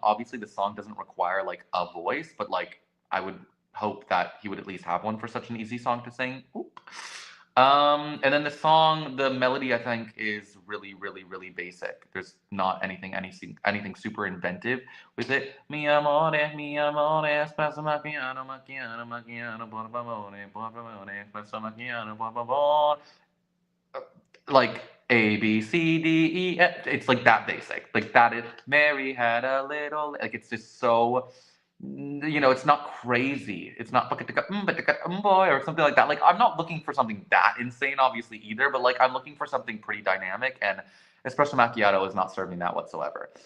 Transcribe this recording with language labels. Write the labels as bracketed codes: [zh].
[en] Obviously, the song doesn't require like a voice, but like I would hope that he would at least have one for such an easy song to sing. And then the song, the melody, I think, is really, really, really basic. There's not anything super inventive with it. [it] Mi amore, espresso macchiato, macchiato, macchiato, por favore, espresso macchiato, por favore. [en] Like A, B, C, D, E, F. It's like that basic. Like that is, Mary had a little, like it's just so You know, it's not crazy. It's not boy or something like that. Like, I'm not looking for something that insane, obviously, either, but like, I'm looking for something pretty dynamic, and espresso macchiato is not serving that whatsoever.